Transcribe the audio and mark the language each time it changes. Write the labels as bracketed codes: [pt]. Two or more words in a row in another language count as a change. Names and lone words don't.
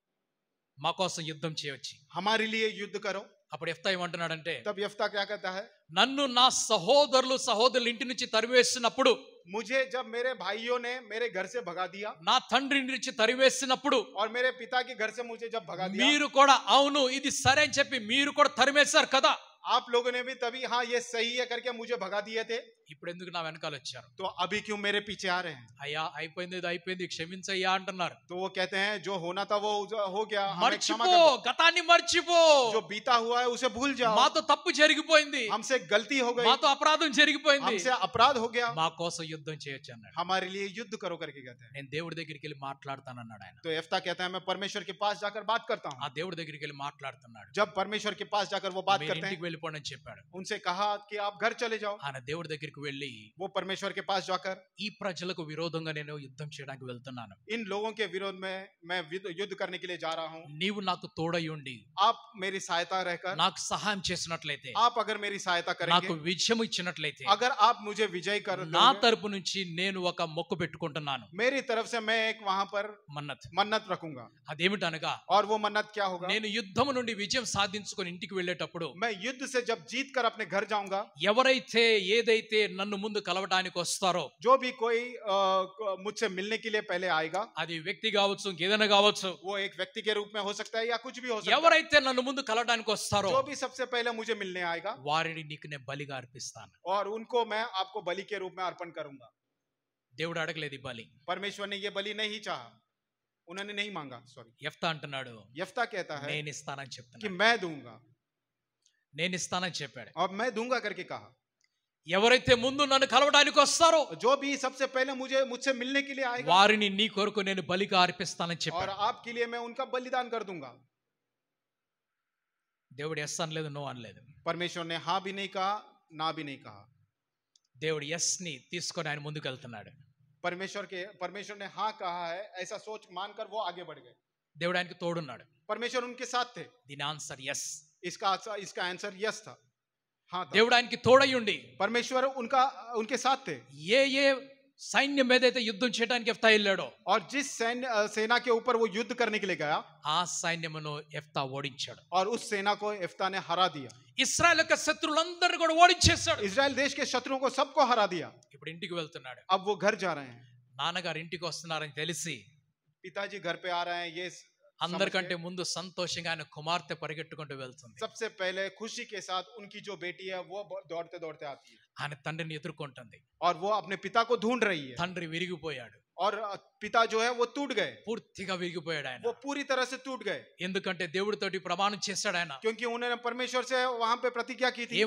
[te] మా కోసం యుద్ధం చేయొచ్చు. [hi] हमारे लिए युद्ध करो. [te] అప్పుడు యెఫ్తా ఏమంటున్నాడంటే, [hi] तब यफ्ता क्या कहता है, [te] నన్ను నా సహోదరుల ఇంటి నుంచి తరివేసినప్పుడు, [hi] मुझे जब मेरे भाइयों ने मेरे घर से भगा दिया, [te] నా తండ్రి నుంచి తరివేసినప్పుడు, [hi] और मेरे पिता के घर से मुझे जब भगा दिया, [te] మీరు కూడా అవును ఇది సరే అని చెప్పి మీరు కూడా తరిమేశారు కదా, [hi] आप लोगों ने भी तभी हाँ ये सही है करके मुझे भगा दिए थे, [te] ఇప్పుడు ఎందుకు నా వెనకాల వచ్చారు? [hi] तो अभी क्यों मेरे पीछे आ रहे हैं? [te] అయ్యా అయిపోయింది, ఇది అయిపోయింది, క్షమించయ్యా అంటున్నారు. [hi] तो वो कहते हैं जो होना था वो हो गया, हमें क्षमा [te] మర్చిపో, [hi] कर दो. [te] గతాన్ని మర్చిపో, [hi] जो बीता हुआ है उसे भूल जाओ. [te] మాతో తప్పు జరిగిపోయింది, [hi] हमसे गलती हो गई, [te] మాతో అపరాధం జరిగిపోయింది, [hi] हमसे अपराध हो गया, [te] మా కోసం యుద్ధం చేయొచ్చు అన్నాడు. [hi] हमारे लिए युद्ध करो करके कहते हैं. [te] నేను దేవుడి దగ్గరికి వెళ్ళి మాట్లాడతానన్నాడు ఆయన. [hi] तो यफ्ता कहता है मैं परमेश्वर के पास जाकर बात करता [te] ఆ [hi] हूँ. [te] దేవుడి దగ్గరికి వెళ్ళి మాట్లాడుతున్నాడు. [hi] जब परमेश्वर के पास जाकर वो बात [te] మీరు [hi] करते [te] ఇంటికి [hi] हैं, [te] వెళ్ళిపోండి అని చెప్పాడు. [hi] उनसे कहा कि आप घर चले जाओ. [te] ఆయన దేవుడి దగ్గరికి వెళ్ళి, [hi] वो परमेश्वर के पास जाकर [te] ఈ ప్రజలకు విరోధంగా నేను యుద్ధం చేయడానికి వెళ్తున్నాను, [hi] इन लोगों के विरोध में मैं युद्ध करने के लिए जा रहा हूँ. [te] నీవు నాకు తోడై ఉండి [hi] आप मेरी सहायता रहकर, [te] నాకు సహాయం చేసినట్లయితే, [hi] आप अगर मेरी सहायता [te] నాకు [hi] करेंगे, [te] విజయం ఇచ్చినట్లయితే, [hi] अगर आप मुझे विजय कर [te] నా [hi] दोगे, [te] తరపు నుంచి నేను ఒక మొక్కు పెట్టుకుంటున్నాను, [hi] मेरी तरफ से मैं एक वहां पर మన్నత్. मन्नत रखूंगा. [te] అదేమిటనగా, [hi] और वो मन्नत क्या होगा, [te] నేను యుద్ధం నుండి విజయం సాధించుకొని ఇంటికి వెళ్ళేటప్పుడు, [hi] मैं युद्ध से जब जीत कर अपने घर जाऊंगा, [te] ఎవరైతే ఏదైతే నన్ను ముందు కలవడానికి వస్తారో, [hi] जो भी कोई मुझसे मिलने के लिए पहले आएगा, [te] అది వ్యక్తి కావచ్చు, ఇంకేదైనా కావచ్చు, [hi] वो एक व्यक्ति के रूप में हो सकता है या कुछ भी हो सकता है, [te] ఎవరైతే నన్ను ముందు కలవడానికి వస్తారో [hi] जो भी सबसे पहले मुझे मिलने आएगा, [te] వారిని నీకు నేను బలిగా అర్పిస్తాను. [hi] और उनको मैं आपको बलि के रूप में अर्पण करूंगा. [te] దేవుడు అడగలేదు ఈ బలి. [hi] परमेश्वर ने ये बलि नहीं चाहा, उन्होंने नहीं मांगा. सॉरी, [te] యెఫ్తా అంటున్నాడు, [hi] यफ्ता कहता है [te] నేను ఇస్తానని [hi] कि [te] చెప్తున్నాడు. [hi] मैं दूंगा, [te] నేను ఇస్తానని చెప్పాడు. [hi] और मैं दूंगा करके कहा. [te] ఎవరైతే ముందు నన్ను కలవడానికి వస్తారో [hi] जो भी सबसे पहले मुझसे मिलने के लिए आएगा, [te] వారిని నీ కొరకు నేను బలిగా అర్పిస్తానని [hi] और [te] చెప్పాడు. [hi] आपके लिए मैं उनका बलिदान कर दूंगा. [te] దేవుడు ఎస్ అనలేదు, నో అనలేదు. [hi] परमेश्वर ने हाँ भी नहीं कहा, ना भी नहीं कहा. [te] దేవుడు ఎస్ ని తీసుకొని ఆయన ముందుకు వెళ్తున్నాడు. [hi] परमेश्वर ने हाँ कहा है ऐसा सोच मानकर वो आगे बढ़ गए. [te] దేవుడు ఆయనకి తోడున్నాడు. [hi] परमेश्वर उनके साथ थे. [te] దీని [en] answer yes. [hi] इसका [en] answer yes [hi] था, हाँ था. [te] దేవుడు ఆయనకి తోడై ఉండి [hi] परमेश्वर उनके साथ थे. [te] ఏ ఏ సైన్యం ఏదైతే యుద్ధం చేయడానికి యెఫ్తా వెళ్ళాడో [hi] और जिस सेना के ऊपर वो युद्ध करने के लिए गया, [te] ఆ సైన్యమును యెఫ్తా ఓడించాడు. [hi] और उस सेना को यिप्तह ने हरा दिया. [te] ఇశ్రాయేల్ యొక్క శత్రువులందరినీ కూడా ఓడించేశాడు. [hi] इजराइल देश के शत्रुओं को सबको हरा दिया. [te] ఇప్పుడు ఇంటికి వెళ్తున్నాడు. [hi] अब वो घर जा रहे हैं. [te] నాన్నగారు ఇంటికి వస్తున్నారని తెలిసి [hi] पिताजी घर पे आ रहे हैं, ये [te] అందరికంటే ముందు సంతోషంగా ఆయన కుమార్తె పరిగెట్టుకుంటూ వెళ్తుంది. [hi] सबसे पहले खुशी के साथ उनकी जो बेटी है वो दौड़ते दौड़ते आती है, [te] ఆయన తండ్రిని ఎదుర్కొంటుంది. [hi] और वो अपने पिता को ढूंढ रही है. [te] తండ్రి విరిగిపోయాడు. [hi] और पिता जो है वो टूट गए, [te] పూర్తిగా విరిగిపోయాడు ఆయన. [hi] वो पूरी तरह से टूट गए. [te] ఎందుకంటే దేవుడితోటి ప్రమాణం చేశాడు ఆయన. [hi] क्योंकि उन्होंने परमेश्वर से वहां पे प्रतिज्ञा की थी.